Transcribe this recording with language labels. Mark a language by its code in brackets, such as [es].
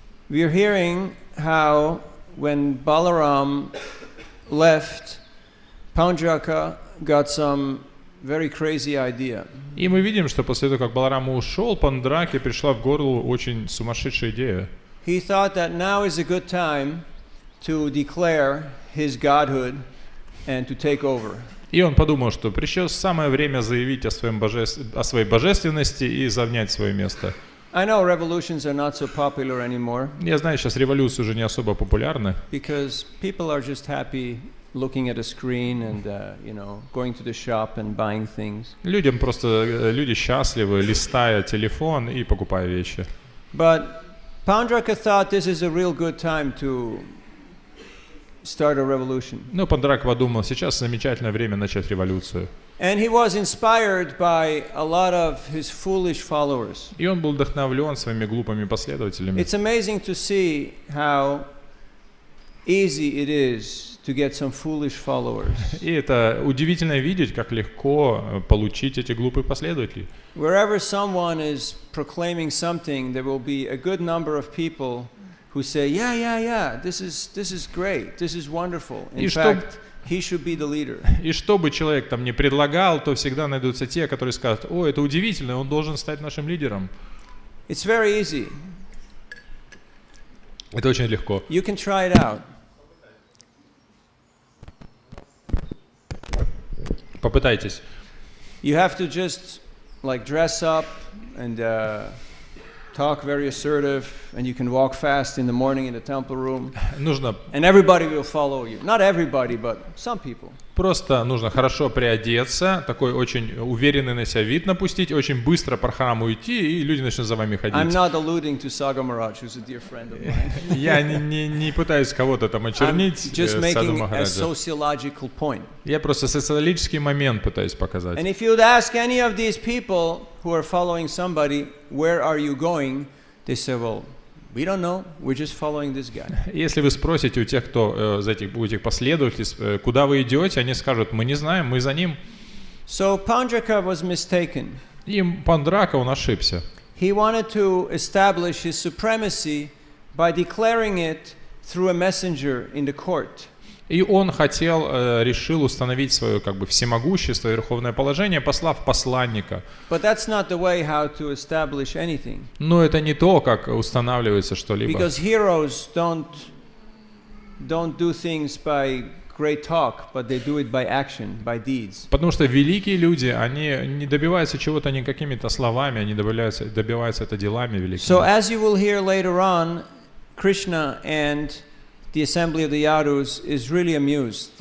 [en] We are hearing how when Balaram left, Paundraka got some very crazy idea. [ru] И мы видим, что после того, как Баларама ушел, Пандраке пришла в голову очень сумасшедшая идея. [en] He thought that now is a good time to declare his godhood and to take over. [ru] И он подумал, что пришло самое время заявить о своей божественности и занять свое место. [en] I know revolutions are not so popular anymore [ru] Я знаю, сейчас революции уже не особо популярны, [en] because people are just happy looking at a screen and going to the shop and buying things. [ru] люди счастливы, листая телефон и покупая вещи. [en] But Paundraka thought this is a real good time to start a revolution. [ru] Но Пандрак подумал, сейчас замечательное время начать революцию. [en] And he was inspired by a lot of his foolish followers. [ru] И он был вдохновлен своими глупыми последователями. [en] It's amazing to see how easy it is to get some foolish followers. [ru] И это удивительно видеть, как легко получить эти глупые последователи. [en] Wherever someone is proclaiming something, there will be a good number of people who say, yeah, this is great, this is wonderful. In fact, he should be the leader. [ru] И что бы человек там ни предлагал, то всегда найдутся те, которые скажут: «О, это удивительно, он должен стать нашим лидером». [en] It's very easy. [ru] Это очень легко. [en] You can try it out. [ru] Попытайтесь. [en] You have to just dress up and talk very assertive, and you can walk fast in the morning in the temple room. And everybody will follow you. Not everybody, but some people. [ru] Просто нужно хорошо приодеться, такой очень уверенный на себя вид напустить, очень быстро по храму уйти, и люди начнут за вами ходить. [en] I'm not alluding to Saga Maharaj, who's a dear friend of mine. [ru] Я не пытаюсь кого-то там очернить. [en] I'm just making a sociological point. [ru] Я просто социологический момент пытаюсь показать. [en] And if you would ask any of these people who are following somebody, where are you going? They say, well, we don't know, we're just following this guy. [ru] Если вы спросите у тех, кто у этих последователей, куда вы идете, они скажут: мы не знаем, мы за ним. [en] So Pandraka was mistaken. [ru] И Пандрака, он ошибся. [en] He wanted to establish his supremacy by declaring it through a messenger in the court. [ru] И он решил установить свое как бы всемогущество и верховное положение, послав посланника. [en] But that's not the way how to establish anything. [ru] Но это не то, как устанавливается что-либо. [en] Because heroes don't do things by great talk, but they do it by action, by deeds. [ru] Потому что великие люди, они не добиваются чего-то не какими-то словами, они добиваются это делами великими. [en] So as you will hear later on, Krishna and the assembly of the Yadus is really amused.